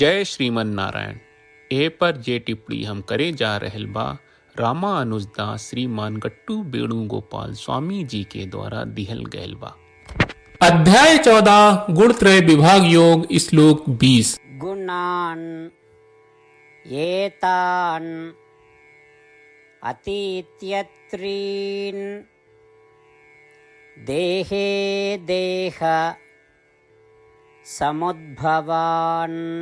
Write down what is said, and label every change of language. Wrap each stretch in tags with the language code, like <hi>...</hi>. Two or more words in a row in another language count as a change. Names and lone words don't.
<bho>जय श्रीमन नारायण। ए पर जे टिप्पणी हम करे जा रहल बा रामानुजदास श्रीमान गट्टू वेणुगोपाल स्वामी जी के द्वारा दिहल गयल बा। अध्याय 14 गुणत्रय विभाग योग श्लोक 20।</bho> <sa>गुणान् एतान् अतीत्यत्रीन् देहे देह समुद्भवान्</sa>